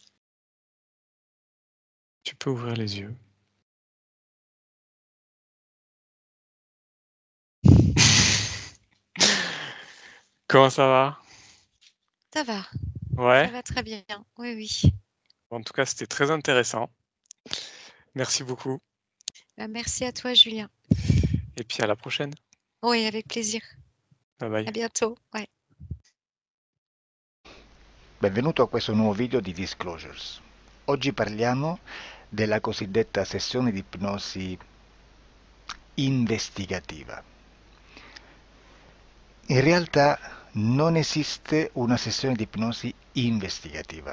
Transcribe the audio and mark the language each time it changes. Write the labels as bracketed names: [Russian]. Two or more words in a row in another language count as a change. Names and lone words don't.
[French] Tu peux ouvrir les yeux. Comment ça va? Ça Ouais? va très bien. Oui, oui. En tout cas, c'était très intéressant. Merci beaucoup. Merci à toi, Julien. Et puis à la prochaine. Oui, avec plaisir. [English] Bye bye. [French] À bientôt. Ouais. [Italian] Benvenuto a questo nuovo video di Disclosures. Oggi parliamo della cosiddetta sessione di ipnosi investigativa. In realtà non esiste una sessione di ipnosi investigativa.